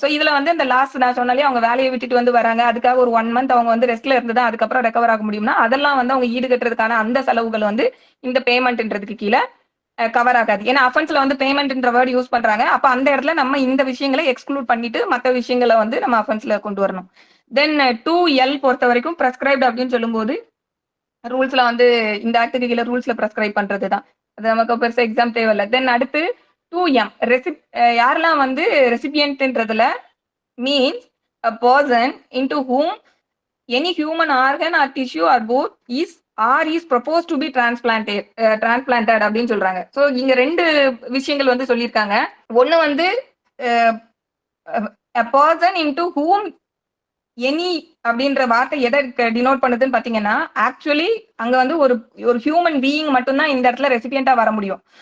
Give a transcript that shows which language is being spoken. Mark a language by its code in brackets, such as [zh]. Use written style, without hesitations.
[ta] So இதுல வந்து இந்த லாஸ்ட் நான் சொன்னாலே அவங்க வேலையை விட்டுட்டு வந்து வராங்க, அதுக்காக ஒரு 1 month அவங்க வந்து ரெஸ்ட்ல இருந்து தான் அதுக்கப்புறம் ரெக்கவர் ஆக முடியும்னா அதெல்லாம் வந்து அவங்க ஈடுகட்டுறதுக்கான அந்த செலவுகள் வந்து இந்த பேமெண்ட்ன்றதுக்கு கீழே கவர் ஆகாது. ஏன்னா அஃபென்ஸ்ல வந்து பேமெண்ட்ன்ற வேர்ட் யூஸ் பண்றாங்க. அப்ப அந்த இடத்துல நம்ம இந்த விஷயங்களை எக்ஸ்க்ளூட் பண்ணிட்டு மற்ற விஷயங்களை வந்து நம்ம அஃபென்ஸ்ல கொண்டு வரணும். தென் 2L பொறுத்த வரைக்கும் பிரெஸ்கிரைப்ட் அப்படின்னு சொல்லும்போது ரூல்ஸ்ல வந்து இந்த ஆக்டுக்கு கீழே ரூல்ஸ்ல பிரெஸ்கிரைப் பண்றதுதான். அது நமக்கு பெருசா எக்ஸாம் தேவையில்லை. [en] then அடுத்து 2M [ta] யாரெல்லாம் வந்து ரெசிபியன்ட்ன்றதுல [en] means a person into whom any human organ or tissue or both is proposed to be transplanted [ta] அப்படின்னு சொல்றாங்க. சோ இங்க 2 விஷயங்கள் வந்து சொல்லியிருக்காங்க. ஒண்ணு வந்து [en] a person into whom [ta] any அப்படின்ற வார்த்தை எதை டினோட் பண்ணுதுன்னு பாத்தீங்கன்னா ஆக்சுவலி அங்க வந்து ஒரு ஹியூமன் பீயிங் மட்டும்தான் இந்த இடத்துல ரெசிபியண்டா வர முடியும்.